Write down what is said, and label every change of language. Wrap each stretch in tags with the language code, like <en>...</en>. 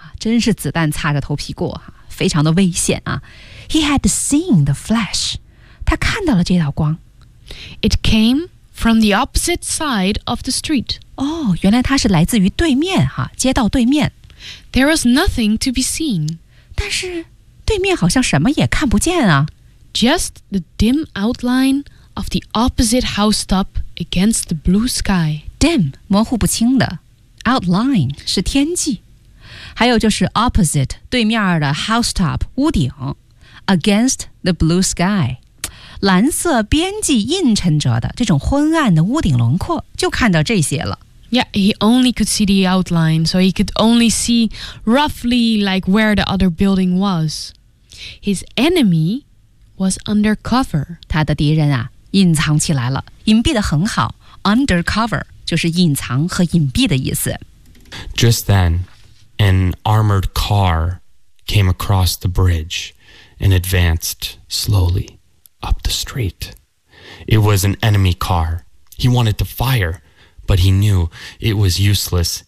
<zh>真是子弹擦着头皮过，非常的危险啊。</zh> <en>He had seen the flash.</en> <zh>他看到了这道光。</zh> <en>It came from the opposite side of the street.</en> <zh>哦，原来它是来自于对面，街道对面。</zh> <en>There was nothing to be seen.</en> <zh>但是对面好像什么也看不见啊。</zh> <en>Just the dim outline of the opposite housetop against the blue sky.</en> <zh>Dim, 模糊不清的。Outline, 是天际。还有就是 opposite, 对面的 housetop, 屋顶。</zh> <en>Against the blue sky.</en> <zh>蓝色边际映衬着的这种昏暗的屋顶轮廓就看到这些了。</zh> <en>Yeah, he only could see the outline, so he could only see roughly like where the other building was. His enemy... was undercover.</en> <zh>他的敌人啊，隐藏起来了，隐蔽得很好。 Undercover 就是隐藏和隐蔽的意思。</zh> <en>Just then, an armored car came across the bridge and advanced slowly up the street. It was an enemy car. He wanted to fire, but he knew it was useless.</en>